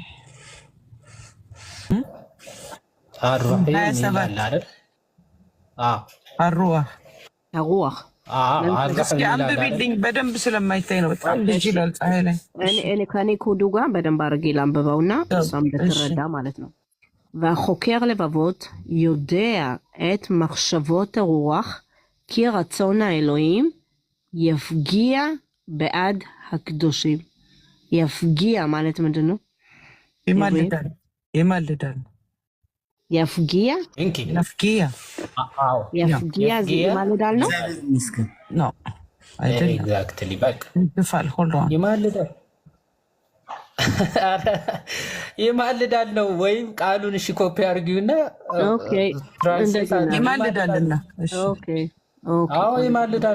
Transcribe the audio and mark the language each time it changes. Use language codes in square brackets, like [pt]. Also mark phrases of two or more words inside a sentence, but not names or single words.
[am] አሩዋህ አንብቢልኝ በደንብ ስለማይታይ ነው። በጣም ልጅ ይላል ፀሐይ ላይ። ከኔ ኮዱ ጋር በደንብ አድርጌ ላንብበውና እሷም ብትረዳ ማለት ነው። [he] והחוקר לבבות יודע את מחשבות הרוח כי רצון האלוהים יפגיע בעד הקדושים. [am] יפגיע ማለት ምንድን ነው? ይማልዳል። [he] יפגיע? יפגיע. יפגיע זה [am] ይማልዳል ነው? ነው አይደለም። ኤግዛክትሊ በቃ [en] ይፋል hold on [am] ይማልዳል ይማልዳል ነው ወይም ቃሉን እሺ ኮፒ አድርጊውና ኦኬ ይማልዳልና እሺ ኦኬ አዎ ይማልዳል።